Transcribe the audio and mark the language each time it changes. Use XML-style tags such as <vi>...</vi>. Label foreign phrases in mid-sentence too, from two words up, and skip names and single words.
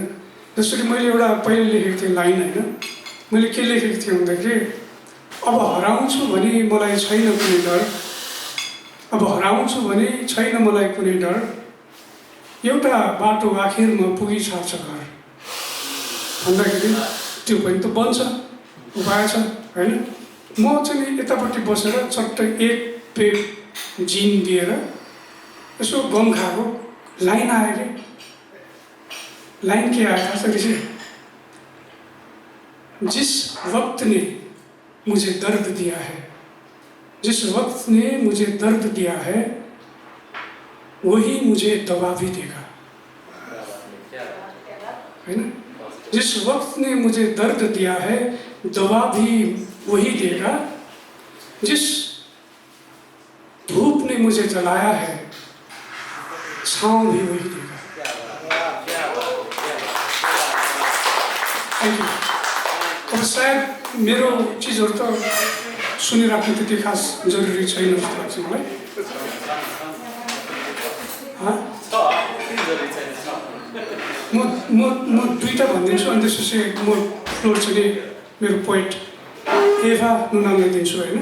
<ne>जसरी मैले एउटा पहिले लेखेको थिएँ लाइन होइन, मैले के लेखेको थिएँ भन्दाखेरि अब हराउँछु भने मलाई छैन कुनै डर, अब हराउँछु भने छैन मलाई कुनै डर, एउटा बाटो आखिरमा पुगिछार्छ घर भन्दाखेरि त्यो पनि त बन्छ, उपाय छ होइन। म चाहिँ यतापट्टि बसेर चट्ट एक पेट जिन दिएर यसो गम खाएको, लाइन आयो कि लाइन</ne> <hi>के आया था सर इसे, जिस वक्त ने मुझे दर्द दिया है, जिस वक्त ने मुझे दर्द दिया है वही मुझे दवा भी देगा, है ना। जिस वक्त ने मुझे दर्द दिया है दवा भी वही देगा, जिस धूप ने मुझे जलाया है छाँव भी वही देगा।</hi> <en>Thank you.</en> <ne>अब शायद मेरो चिजहरू त सुनिराख्नु त्यति खास जरुरी छैन जस्तो लाग्छ मलाई। म दुईटा भनिदिन्छु अनि त्यसपछि म फ्लोर चाहिँ मेरो पोइट एभा नुनानलाई दिन्छु होइन।</ne>